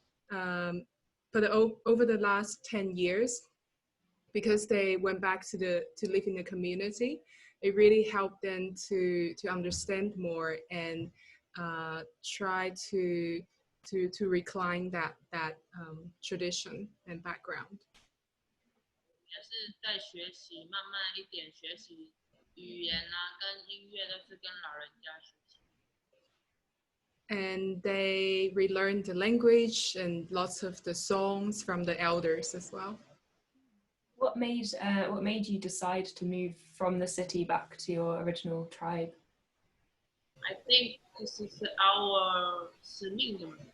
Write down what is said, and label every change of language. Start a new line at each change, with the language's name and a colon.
English: But over the last 10 years, because they went back to live in the community, it really helped them to understand more and try to reclaim that tradition and background.
Chinese: 也是在学习，慢慢一点学习语言啊，跟音乐都是跟老人家学习。
English: And they relearned the language and lots of the songs from the elders as well. What made you decide to move from the city back to your original tribe? I think this is our
Chinese: 使命的